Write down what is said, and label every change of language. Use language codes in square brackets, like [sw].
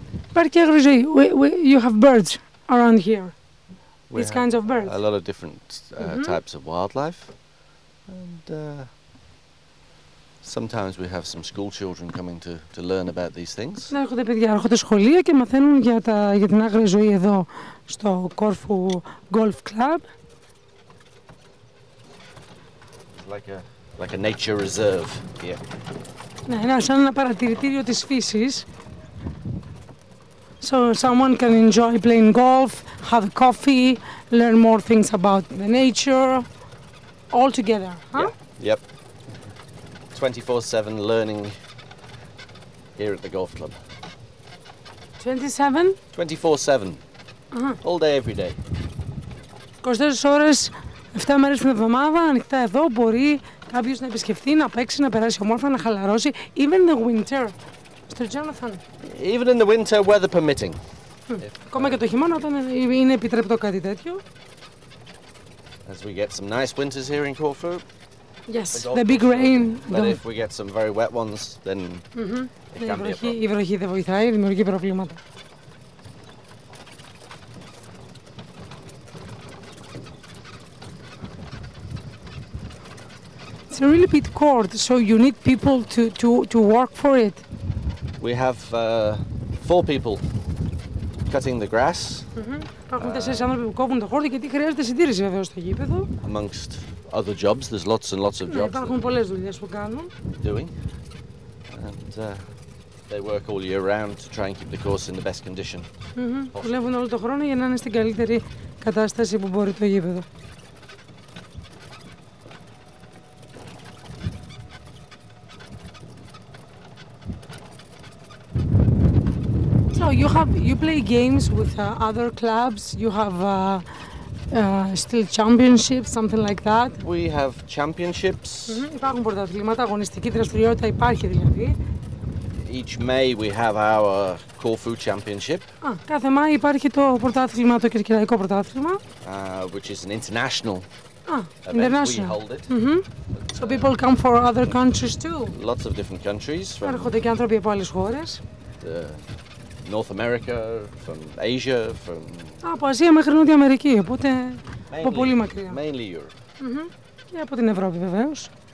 [el] Υπάρχει και αγροζωή. [en] You have birds around here. These kinds of birds. A lot of different types of wildlife, and sometimes we have some school children coming to learn about these things. [el] Να έρχονται παιδιά, έρχονται σχολεία και μαθαίνουν για την άγρια ζωή εδώ στο Κόρφου Golf Club. [en] Like a nature reserve here. [el] Ναι, σαν ένα παρατηρητήριο της φύσης. [en] So someone can enjoy playing golf, have a coffee, learn more things about the nature, all together, huh? Yep. 24/7 learning here at the golf club. 27? 24/7. All day, every day. [el] 24 ώρες, 7 μέρες την εβδομάδα, ανοιχτά εδώ, μπορεί κάποιος να επισκεφτεί, να παίξει, να περάσει ομόρφα, να χαλαρώσει. [en] Even in the winter. Mr. Jonathan. Even in the winter, weather permitting. [el] Ακόμα και το χειμώνα όταν είναι επιτρεπτό κάτι τέτοιο. [en] As we get some nice winters here in Corfu. Yes, the big rain. But if we get some very wet ones, then it can be a problem. [el] Η βροχή δεν βοηθάει, δημιουργεί προβλήματα. [en] It's a really big court, so you need people to work for it. We have 4 people cutting the grass. [el] Υπάρχουν 4 άνθρωποι που κόβουν το χόρτο γιατί χρειάζεται συντήρηση βέβαια στο γήπεδο. [en] Amongst other jobs, there's lots and lots of jobs. [el] Υπάρχουν πολλές δουλειές που κάνουν. [en] Doing, and they work all year round to try and keep the course in the best condition. [el] Δουλεύουν όλο τον χρόνο για να είναι στην καλύτερη κατάσταση που μπορεί το γήπεδο. [en] So you play games with other clubs. You have still championships, something like that. We have championships. [el] Υπάρχουν πρωταθλήματα, αγωνιστική δραστηριότητα υπάρχει δηλαδή. [en] Each May we have our Corfu Championship. [el] Κάθε Μάη υπάρχει το πρωτάθλημα, το κερκυραϊκό πρωτάθλημα. [en] Which is an international event. International. We hold it. So people come from other countries too. Lots of different countries. [el] Έρχονται και άνθρωποι από άλλες χώρες. [en] North America, from Asia, from... [el] Από Ασία μέχρι Νότια Αμερική, οπότε από πολύ μακριά. [en] Mainly Europe. [el] Και από την Ευρώπη βεβαίως.